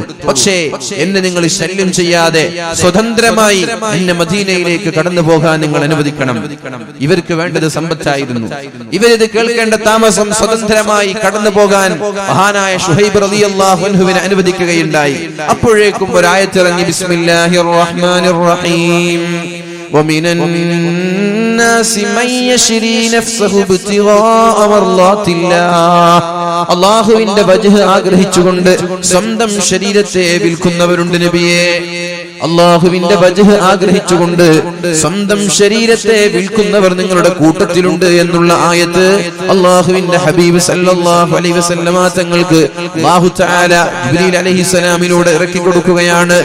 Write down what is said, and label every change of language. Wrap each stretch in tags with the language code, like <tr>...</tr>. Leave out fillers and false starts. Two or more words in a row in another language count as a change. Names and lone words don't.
<ml>പക്ഷേ എന്നെ നിങ്ങൾ ശല്യം ചെയ്യാതെ സ്വതന്ത്രമായി എന്നെ മദീനയിലേക്ക് കടന്നു പോകാൻ നിങ്ങൾ അനുവദിക്കണം. ഇവർക്ക് വേണ്ടത് സമ്പത്തായിരുന്നു. ഇവരിത് കേൾക്കേണ്ട താമസം സ്വതന്ത്രമായി കടന്നു പോകാൻ മഹാനായ ശുഹൈബ്</ml> <ar>رضي الله عنه</ar> <ml>അനുവദിക്കുകയുണ്ടായി. അപ്പോഴേക്കും ഒരു ആയത്തിറങ്ങി,</ml> <ar>بسم الله الرحمن الرحيم, ومن الناس من يشري نفسه ابتغاء مرضات الله.</ar> <ml>അല്ലാഹുവിന്റെ വജ്ഹ് ആഗ്രഹിച്ചുകൊണ്ട് സ്വന്തം ശരീരത്തെ വിൽക്കുന്നവരുണ്ട് നബിയേ. അല്ലാഹുവിന്റെ വജ്ഹ് ആഗ്രഹിച്ചുകൊണ്ട് സ്വന്തം ശരീരത്തെ വിൽക്കുന്നവർ നിങ്ങളുടെ കൂട്ടത്തിലുണ്ട് എന്നുള്ള ആയത്ത് അല്ലാഹുവിന്റെ ഹബീബ്</ml> <ar>صلى الله عليه وسلم</ar> <ml>തങ്ങൾക്ക്</ml> <ar>الله تعالى</ar> <ml>ജിബ്രീൽ അലൈഹിസ്സലാമിലൂടെ ഇറക്കി കൊടുക്കുകയാണ്.</ml>